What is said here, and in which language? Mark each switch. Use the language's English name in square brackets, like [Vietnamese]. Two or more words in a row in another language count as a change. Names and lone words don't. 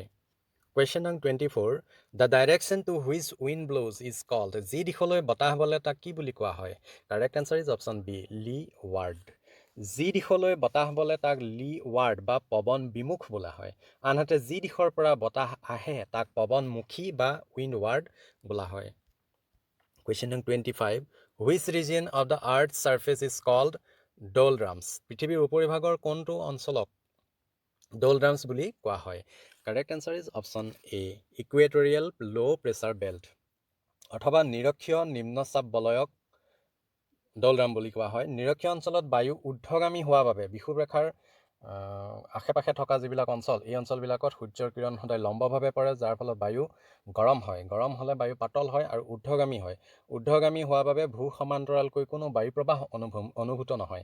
[English] Question number 24. The direction to which wind blows is called. [Assamese] যি দিশলৈ বতাহ বলে তাক কি বুলি কোৱা হয়? [English] Correct answer is option B. Leeward. [Assamese] যি দিশলৈ বতাহ বলে তাক leeward বা পৱন বিমুখ বোলা হয়। আনহাতে যি দিশৰ পৰা বতাহ আহে তাক পৱনমুখী বা windward বোলা হয়। [English] Question number 25. Which region of the earth's surface is called doldrums? [Assamese] পৃথিৱীৰ উপৰিভাগৰ কোনটো অঞ্চলক doldrums বুলি কোৱা হয়? [English] Correct answer is option A. Equatorial low pressure belt. [Assamese] অথবা নিৰক্ষীয় নিম্নচাপ বলয়ক ডলড্ৰাম বুলি কোৱা হয়। নিৰক্ষীয় অঞ্চলত বায়ু ঊৰ্ধ্বগামী হোৱা বাবে বিষুৱৰেখাৰ আশে পাশে থকা যিবিলাক অঞ্চল এই অঞ্চলবিলাকত সূৰ্যৰ কিৰণ সদায় লম্বভাৱে পৰে, যাৰ ফলত বায়ু গৰম হয়। গৰম হ'লে বায়ু পাতল হয় আৰু ঊৰ্ধ্বগামী হয়। ঊৰ্ধ্বগামী হোৱাৰ বাবে ভূ সমান্তৰালকৈ কোনো বায়ু প্ৰবাহ অনুভূত নহয়।